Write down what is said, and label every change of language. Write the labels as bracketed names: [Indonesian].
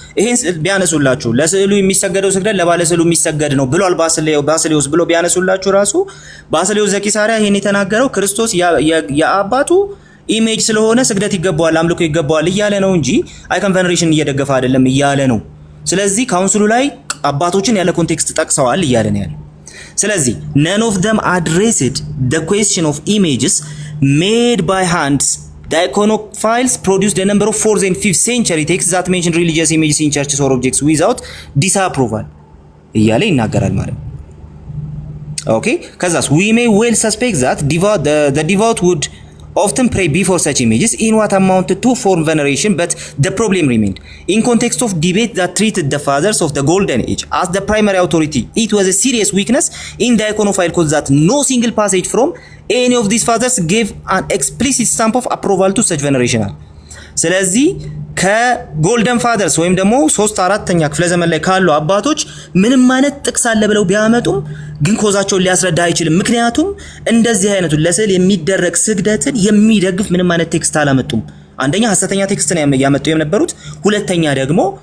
[Amharic] ይሄን ቢያነሱላችሁ ለስዕሉ የሚሰገደው ስግደት ለባለ ስዕሉ የሚሰገድ ነው ብሏል ባስልዮስ ብሎ ቢያነሱላችሁ ራሱ ባስልዮስ ዘቂሳርያ ይሄን የተናገረው ክርስቶስ የአባቱ ኢሜጅ ስለሆነ ስግደት ይገባዋል፣ አምልኮ ይገባዋል እያለ ነው እንጂ አይከን ቬነሬሽን እየደገፈ አይደለም እያለ ነው። ስለዚህ ካውንስሉ ላይ አባቶችን ያለ ኮንቴክስት ጠቅሰዋል እያለ ነው ያለው። ስለዚህ [English] none of them addressed the question of images made by hands. The iconophiles produced a number of 4th and 5th century texts that mention religious images in churches or objects without disapproval [Amharic] እያለ ይናገራል ማለት ነው። ኦኬ ከዛስ [English] we may well suspect that the devout would often pray before such images in what amounted to form veneration, but the problem remained. In context of debate that treated the fathers of the golden age as the primary authority, it was a serious weakness in the iconophile cause that no single passage from any of these fathers gave an explicit stamp of approval to such veneration. [Amharic] ስለዚህ ከጎልደን ፋደርስ ወይም ደግሞ 3/4ኛ ክፍለ ዘመን ላይ ካሉ አባቶች ምንም አይነት ጥቅስ አለ ብለው ቢያመጡም ግን ኮዛቸውን ሊያስረዳ አይችልም። ምክንያቱም እንደዚህ አይነቱ ለስዕል የሚደረግ ስግደትን የሚደግፍ ምንም አይነት ቴክስት አላመጡም። አንደኛ ሐሰተኛ ቴክስት ነው ያመጡ የነበሩት፣ ሁለተኛ ደግሞ